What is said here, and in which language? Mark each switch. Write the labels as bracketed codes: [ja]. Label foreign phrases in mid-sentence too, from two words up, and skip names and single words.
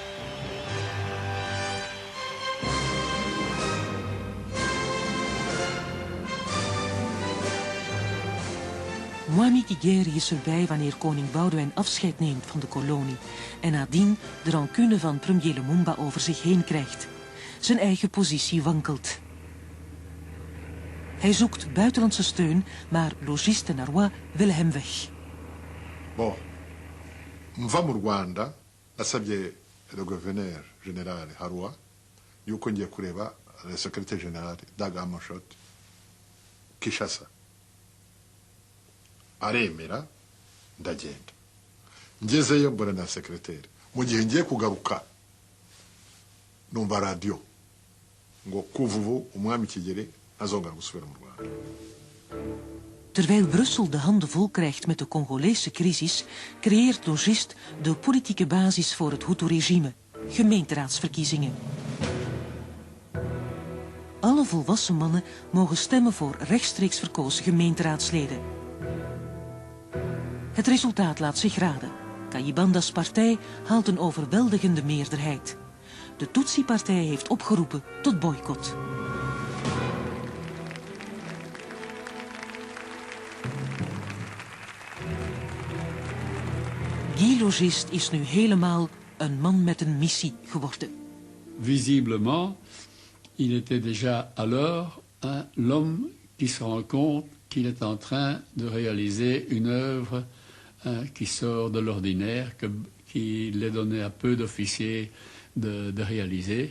[nl] Mwami Kigeri is erbij wanneer koning Boudewijn afscheid neemt van de kolonie en nadien de rancune van premier Lumumba over zich heen krijgt. Zijn eigen positie wankelt. Hij zoekt buitenlandse steun, maar logiste Narwa willen hem weg. [fr] Bon, [rw] mva mu Rwanda nasabye [fr] le gouverneur général [rw] Harwa yuko ngiye kureba [fr] le secrétaire général [rw] Dag Hammarskjöld Kinshasa. Aremera ndagenda. Ngezeyo mbona na secrétaire. Mu gihe ngiye kugaruka numva radio ngo kuvuvu umwami Kigeli azongera gusubira mu Rwanda. [nl] Terwijl Brussel de handen vol krijgt met de Congolese crisis, creëert logist de politieke basis voor het Hutu-regime, gemeenteraadsverkiezingen. Alle volwassen mannen mogen stemmen voor rechtstreeks verkozen gemeenteraadsleden. Het resultaat laat zich raden. Kayibanda's partij haalt een overweldigende meerderheid. De Tutsi-partij heeft opgeroepen tot boycott. Guy Logist is nu helemaal een man met een missie geworden. [fr] Visiblement, il était déjà alors l'homme qui se rend compte qu'il est en train de réaliser une œuvre qui sort de l'ordinaire, qu'il est donné à peu d'officiers de réaliser.